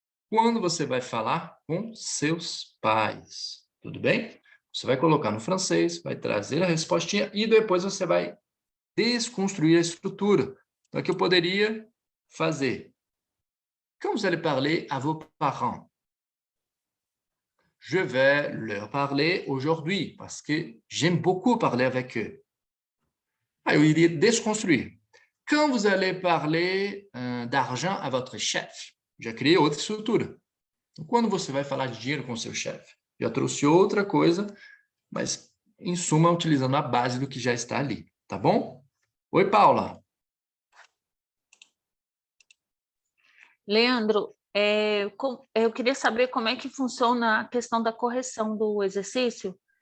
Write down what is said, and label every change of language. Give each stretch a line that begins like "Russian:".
Portuguese: Quando você vai falar com seus pais, tudo bem? Você vai colocar no francês, vai trazer a respostinha e depois você vai desconstruir a estrutura. Então, aqui eu poderia fazer.
French: Quand vous allez parler à vos parents? Je vais leur parler aujourd'hui, parce que j'aime beaucoup parler avec eux.
Portuguese: Aí eu iria desconstruir.
French: Quand vous allez parler d'argent à votre chef?
Portuguese: Já criei outra estrutura. Então, quando você vai falar de dinheiro com seu chefe? Já trouxe outra coisa, mas, em suma, utilizando a base do que já está ali. Tá bom? Oi, Paula. Leandro, eu queria saber como é que funciona a questão da correção do exercício.